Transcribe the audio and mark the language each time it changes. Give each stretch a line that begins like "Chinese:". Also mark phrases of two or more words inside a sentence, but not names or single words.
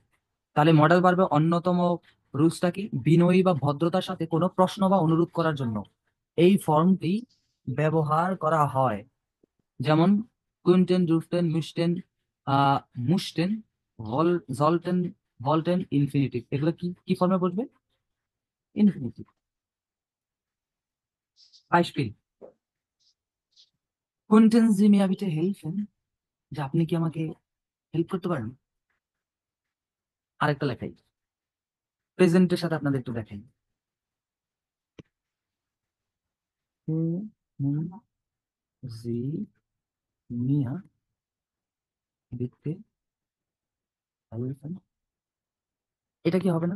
Bangla: তাহলে মডেল ভার্বের অন্যতম রুলসটা কি? বিনয়ী বা ভদ্রতার সাথে কোনো প্রশ্ন বা অনুরোধ করার জন্য এই ফর্মটি ব্যবহার করা হয়। যেমন
German: könnten, dürften, müssten, müssten, sollten, wollten,
Bangla: ইনফিনিটিভ, এগুলো কি কি ফর্মে বসবে? ইনফিনিটিভ। Beispiel.
German: Könnten Sie mir bitte helfen?
Bangla: যে আপনি কি আমাকে হেল্প করতে পারেন? আরেকটা লেখাই, প্রেজেন্টের সাথে আপনাদের একটু দেখাই।
German: Sie mir bitte helfen,
Bangla: এটা কি হবে না?